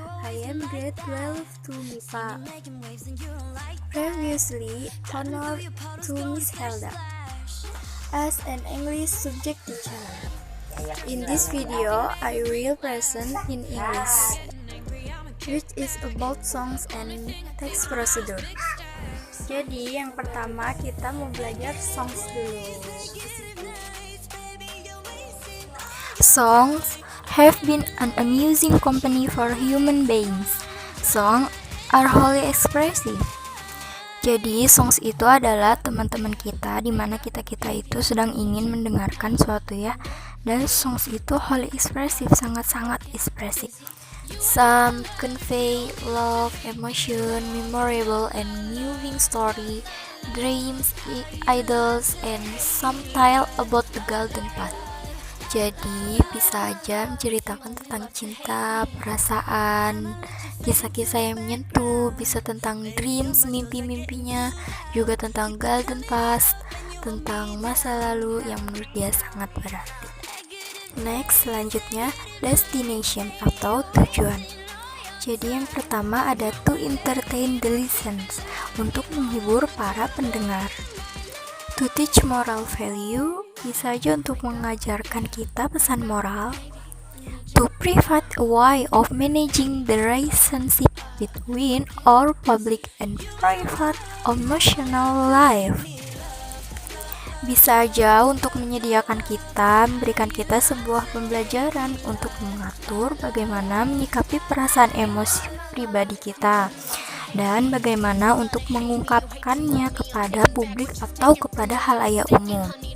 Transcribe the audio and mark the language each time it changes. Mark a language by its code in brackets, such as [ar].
[en] I am grade 12 to MIPA. Previously honored to Miss Helda as an English subject teacher. In this video, I will present in English, which is about songs and text procedure. [id] Jadi yang pertama kita mau belajar songs dulu. [en] Songs have been an amusing company for human beings. Songs are wholly expressive. [id] Jadi songs itu adalah teman-teman kita di mana kita itu sedang ingin mendengarkan suatu ya. Dan songs itu [en] wholly expressive, [id] sangat-sangat ekspresif. [en] Some convey love, emotion, memorable and moving story, dreams, idols, and some tale about the golden path. [id] Jadi bisa aja menceritakan tentang cinta, perasaan, kisah-kisah yang menyentuh, bisa tentang dreams, mimpi-mimpinya, juga tentang golden past, tentang masa lalu yang menurut dia sangat berarti. [en] Next, [id] selanjutnya destination atau tujuan. Jadi yang pertama ada [en] to entertain the listeners, [id] untuk menghibur para pendengar. [en] To teach moral value, [id] bisa aja untuk mengajarkan kita pesan moral. [en] To provide a way of managing the relationship between our public and private emotional life. [id] Bisa aja untuk menyediakan kita, memberikan kita sebuah pembelajaran untuk mengatur bagaimana menyikapi perasaan emosi pribadi kita dan bagaimana untuk mengungkapkannya kepada publik atau kepada halayak umum.